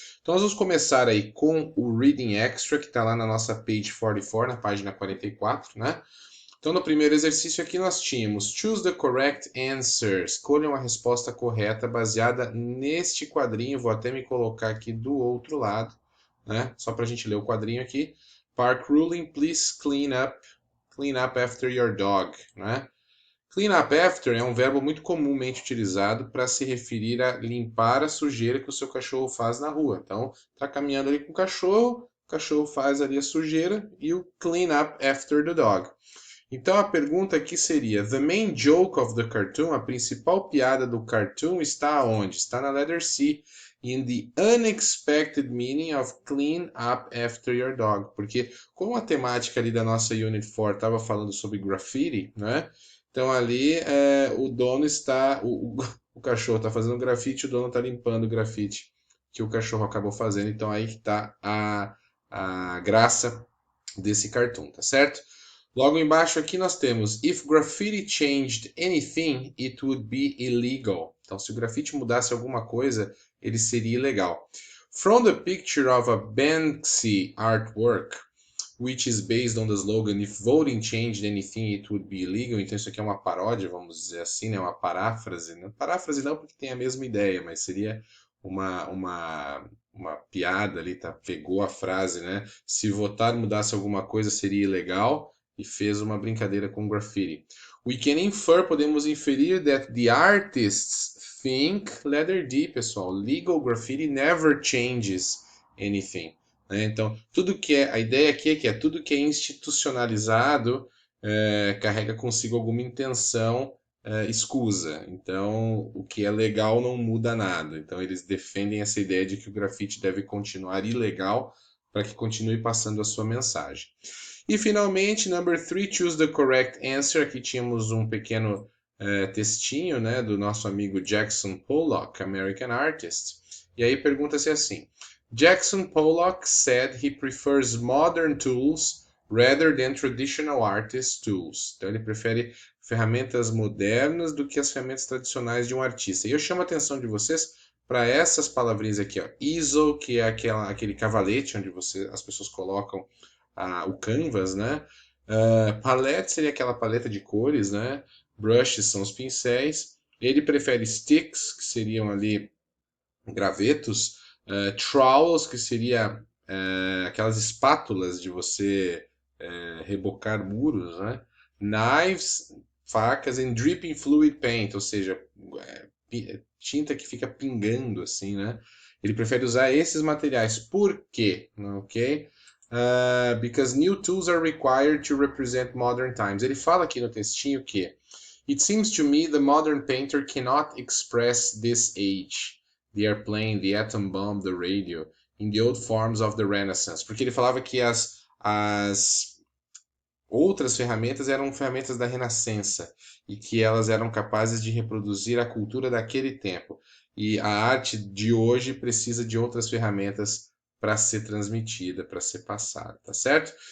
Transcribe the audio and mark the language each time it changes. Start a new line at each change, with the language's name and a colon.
Portuguese: Então nós vamos começar aí com o Reading Extra, que está lá na nossa page 44, na página 44, né? Então, no primeiro exercício aqui nós tínhamos
English: Choose the correct answer.
Portuguese: Escolha uma resposta correta baseada neste quadrinho. Vou até me colocar aqui do outro lado, né? Só para a gente ler o quadrinho aqui.
English: Park ruling, please clean up. Clean up after your dog, né?
Portuguese: Clean up after é um verbo muito comumente utilizado para se referir a limpar a sujeira que o seu cachorro faz na rua. Então, tá caminhando ali com o cachorro faz ali a sujeira e o
English: clean up after the dog.
Portuguese: Então a pergunta aqui seria:
English: The main joke of the cartoon,
Portuguese: a principal piada do cartoon está onde? Está na
English: letter C, in the unexpected meaning of clean up after your dog.
Portuguese: Porque como a temática ali da nossa Unit 4 estava falando sobre graffiti, né? Então ali o dono está, o cachorro está fazendo grafite, o dono está limpando o grafite que o cachorro acabou fazendo. Então aí que está a graça desse cartoon, tá certo? Logo embaixo aqui nós temos
English: If graffiti changed anything, it would be illegal.
Portuguese: Então, se o grafite mudasse alguma coisa, ele seria ilegal.
English: From the picture of a Banksy artwork, which is based on the slogan If voting changed anything, it would be illegal.
Portuguese: Então, isso aqui é uma paródia, vamos dizer assim, né? Uma paráfrase. Não, paráfrase não, porque tem a mesma ideia, mas seria uma piada ali, tá? Pegou a frase, né? Se votar mudasse alguma coisa, seria ilegal e fez uma brincadeira com graffiti.
English: We can infer,
Portuguese: podemos inferir
English: that the artists think, letter D, pessoal, legal graffiti never changes anything. Né?
Portuguese: Então, tudo que é, a ideia aqui é que tudo que é institucionalizado carrega consigo alguma intenção escusa. Então, o que é legal não muda nada. Então, eles defendem essa ideia de que o grafite deve continuar ilegal para que continue passando a sua mensagem. E finalmente, number 3,
English: choose the correct answer.
Portuguese: Aqui tínhamos um pequeno textinho, né, do nosso amigo Jackson Pollock, American Artist. E aí pergunta-se assim:
English: Jackson Pollock said he prefers modern tools rather than traditional artist tools.
Portuguese: Então ele prefere ferramentas modernas do que as ferramentas tradicionais de um artista. E eu chamo a atenção de vocês para essas palavrinhas aqui, ó. Easel, que é aquele cavalete onde as pessoas colocam o canvas, né? Palette seria aquela paleta de cores, né? Brushes são os pincéis. Ele prefere sticks, que seriam ali gravetos. Trowels, que seria aquelas espátulas de você rebocar muros, né? Knives, facas,
English: and dripping fluid paint,
Portuguese: ou seja, tinta que fica pingando assim, né? Ele prefere usar esses materiais. Por quê? Ok?
English: Because new tools are required to represent modern times.
Portuguese: Ele fala aqui no textinho que
English: It seems to me the modern painter cannot express this age. The airplane, the atom bomb, the radio, in the old forms of the Renaissance.
Portuguese: Porque ele falava que as outras ferramentas eram ferramentas da Renascença e que elas eram capazes de reproduzir a cultura daquele tempo. E a arte de hoje precisa de outras ferramentas para ser transmitida, para ser passada, tá certo?